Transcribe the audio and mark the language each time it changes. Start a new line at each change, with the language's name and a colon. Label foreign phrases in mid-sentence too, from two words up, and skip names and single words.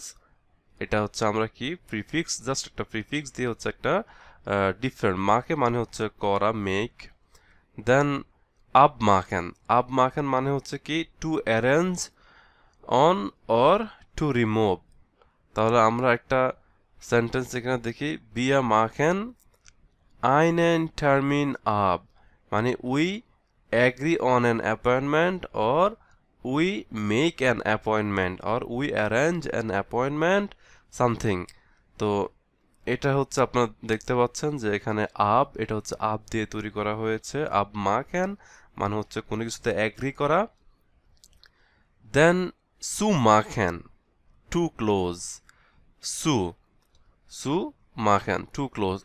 Bangla: এটা হচ্ছে আমরা কি প্রিফিক্স, জাস্ট একটা প্রিফিক্স দিয়ে হচ্ছে একটা ডিফারেন্ট, মাখে মানে হচ্ছে করা, মেক। দেন
German: ab machen, ab machen
Bangla: মানে হচ্ছে কি
English: to arrange on or to remove.
Bangla: তাহলে আমরা একটা সেন্টেন্স এখানে দেখি,
German: wir machen einen Termin ab,
English: মানে we agree on an appointment or we make an appointment or we arrange an appointment something.
Bangla: তো এটা হচ্ছে আপনারা দেখতে পাচ্ছেন যে এখানে আব, এটা হচ্ছে আব দিয়ে তৈরি করা হয়েছে।
German: ab machen
Bangla: মানে হচ্ছে কোনো কিছুতে অ্যাগ্রি করা। দেন
German: zu machen,
English: to close,
German: zu zu machen
English: to close.